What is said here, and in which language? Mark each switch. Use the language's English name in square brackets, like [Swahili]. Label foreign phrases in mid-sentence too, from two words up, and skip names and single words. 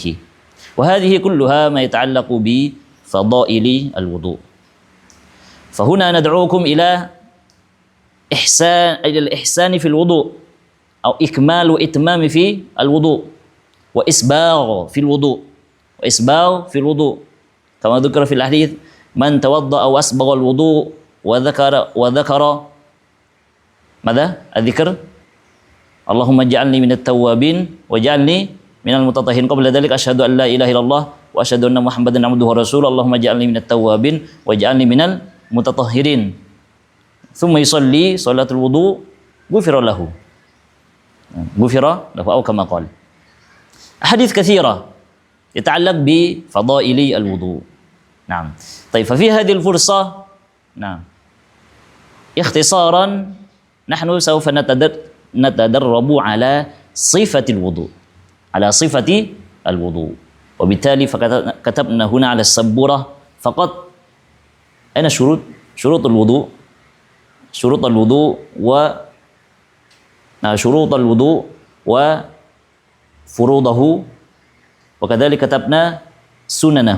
[Arabic] وهذه كلها ما يتعلق بفضائل الوضوء. فهنا ندعوكم إلى الإحسان في الوضوء، أو إكمال وإتمام في الوضوء، وإسباغ في الوضوء. وإسباغ في الوضوء. كما ذكر في الحديث من توضأ أو أسبغ الوضوء وذكر ماذا? الذكر اللهم اجعلني من التوابين واجعلني من المتطهرين. قبل ذلك أشهد أن لا إله إلا الله وأشهد أن محمدا عبده ورسوله. اللهم اجعلني من التوابين واجعلني من المتطهرين. ثم يصلي صلاة الوضوء غفر له. غفر له أو كما قال. حديث كثيرة يتعلق بفضائل الوضوء. نعم. طيب ففي هذه الفرصة نعم اختصارا نحن سوف نتدرب على صفة الوضوء، على صفة الوضوء، وبالتالي فكتبنا هنا على السبورة فقط أين شروط الوضوء، شروط الوضوء شروط الوضوء وفروضه، وكذلك كتبنا سننه.